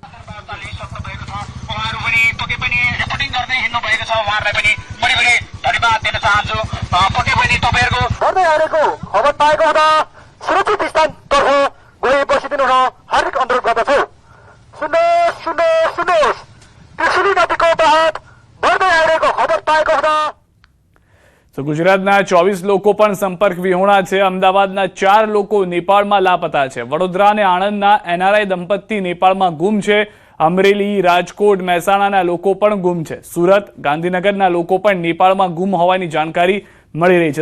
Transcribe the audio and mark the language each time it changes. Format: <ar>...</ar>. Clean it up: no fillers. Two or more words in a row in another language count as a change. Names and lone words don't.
<ne>बढ्दै आइरहेको खबर पाएको हुँदा सुरक्षित स्थानतर्फ गई बसिदिनु हुन हार्दिक अनुरोध गर्दछु। सुन्नुहोस् सुन्नुहोस् सुन्नुहोस्, त्रिशुली नदीको बहाव बढ्दै आइरहेको खबर पाएको हुँदा</ne> <gu>તો ગુજરાતના 24 લોકો પણ સંપર્ક વિહોણા છે। અમદાવાદના 4 લોકો નેપાળમાં લાપતા છે। વડોદરા અને આણંદના NRI દંપતી નેપાળમાં ગુમ છે। અમરેલી, રાજકોટ, મહેસાણાના લોકો પણ ગુમ છે। સુરત, ગાંધીનગરના લોકો પણ નેપાળમાં ગુમ હોવાની જાણકારી મળી રહી છે।</gu>